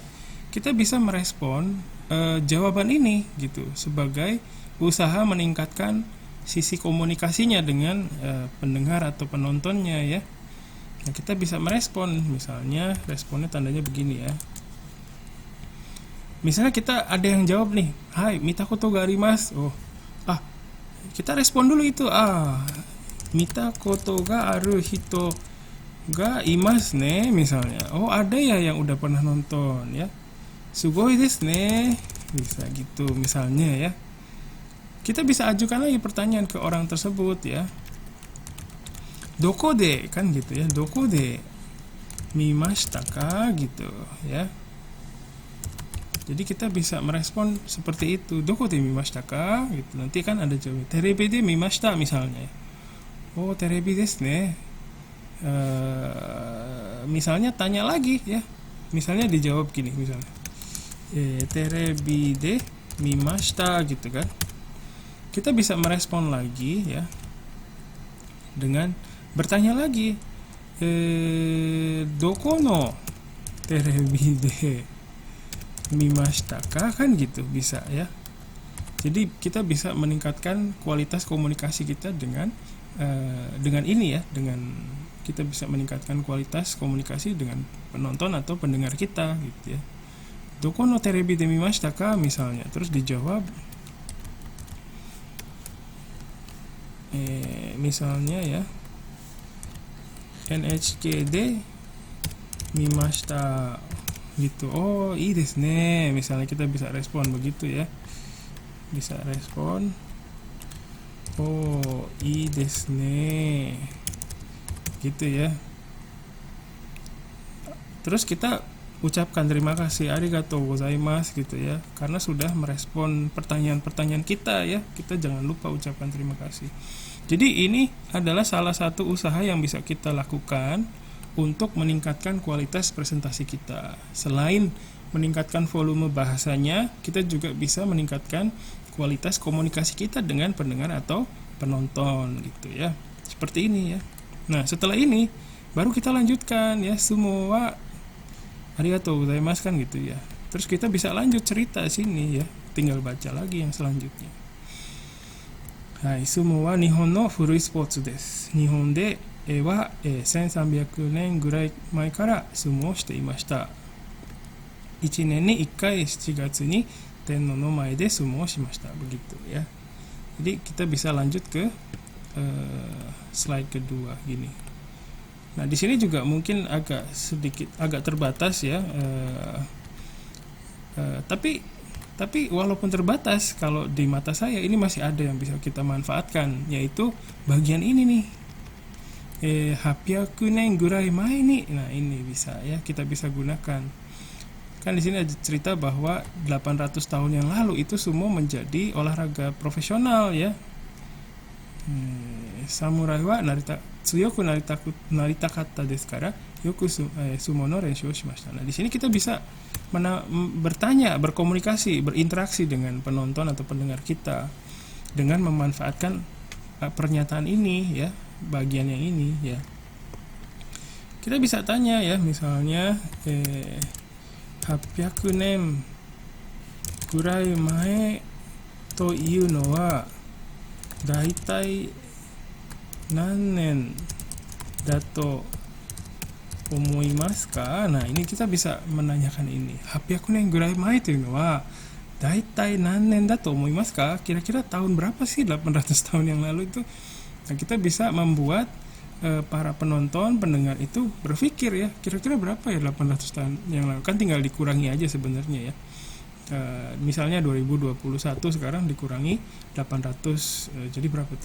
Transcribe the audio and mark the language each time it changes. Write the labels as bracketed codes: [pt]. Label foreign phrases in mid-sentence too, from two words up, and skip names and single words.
[id] Kita bisa merespon jawaban ini gitu sebagai usaha meningkatkan sisi komunikasinya dengan pendengar atau penontonnya ya. Nah, kita bisa merespon, misalnya responnya tandanya begini ya. Misalnya kita ada yang jawab nih, [ja] はい、見たことがあります. [id] Kita respon dulu itu. [ja] 見たことがある人がいますね misalnya. [id] Ada ya yang udah pernah nonton ya. [ja] すごいですね. [id] Bisa gitu misalnya ya. Kita bisa ajukan lagi pertanyaan ke orang tersebut ya. [ja] どこで [id] kan gitu ya. [ja] どこで見ましたか gitu ya. [id] Jadi kita bisa merespon seperti itu. [ja] どこで見ましたか [id] gitu. Nanti kan ada jawab. [ja] テレビで見ました misalnya. テレビですね. [id] Misalnya tanya lagi ya. misalnya dijawab gini, misalnya [ja] テレビで見ました [id] gitu kan. Kita bisa merespon lagi ya dengan bertanya lagi, [ja] どこのテレビで見ましたか, [id] kan gitu bisa ya. Jadi kita bisa meningkatkan kualitas komunikasi kita dengan ini ya, dengan kita bisa meningkatkan kualitas komunikasi dengan penonton atau pendengar kita gitu ya. [ja] どこのテレビで見ましたか [id] misalnya, terus dijawab misalnya ya, [ja] NHKで見ました gitu. Oh, いいですね. [id] Misalnya kita bisa respon begitu ya. Bisa respon, [ja] oh, いいですね. [id] Gitu ya. Terus kita ucapkan terima kasih, [ja] ありがとうございます [id] gitu ya, karena sudah merespon pertanyaan-pertanyaan kita ya. Kita jangan lupa ucapkan terima kasih. Jadi ini adalah salah satu usaha yang bisa kita lakukan untuk meningkatkan kualitas presentasi kita. Selain meningkatkan volume bahasanya, kita juga bisa meningkatkan kualitas komunikasi kita dengan pendengar atau penonton gitu ya. Seperti ini ya. Nah, setelah ini baru kita lanjutkan ya, semua [ja] ありがとうございます [id] kan gitu ya. Terus kita bisa lanjut cerita sini ya, tinggal baca lagi yang selanjutnya. [ja] はい、相撲は日本の古いスポーツです. 日本では 1300年ぐらい前から相撲をしていました。1年に1回7月に天皇の前で相撲をしました。 [id] Begitu ya. Jadi kita bisa lanjut ke slide kedua gini. Nah, di sini juga mungkin agak terbatas ya, tapi walaupun terbatas, kalau di mata saya ini masih ada yang bisa kita manfaatkan, yaitu bagian ini nih, [ja] 800年ぐらい前に. [id] Nah, ini bisa ya, kita bisa gunakan. Kan di sini ada cerita bahwa 800 tahun yang lalu itu sumo menjadi olahraga profesional ya. [ja] 侍は強くなりたかったですから、よく相撲の練習をしました. [id] Nah, di sini kita bisa bertanya, berkomunikasi, berinteraksi dengan penonton atau pendengar kita dengan memanfaatkan pernyataan ini ya, bagian yang ini ya. Kita bisa tanya ya, misalnya [ja] 800年ぐらい前というのは大体何年だと思いますか. [id] Nah, ini kita bisa menanyakan ini. [ja] 800年ぐらい前というのは大体何年だと思いますか? [id] Kira-kira tahun berapa sih 800 tahun yang lalu itu? Nah, kita bisa membuat para penonton, pendengar itu berpikir ya, kira-kira berapa ya 800 tahun yang lalu? Kan tinggal dikurangi aja sebenarnya ya. Misalnya 2021 sekarang dikurangi 800, jadi berapa tuh?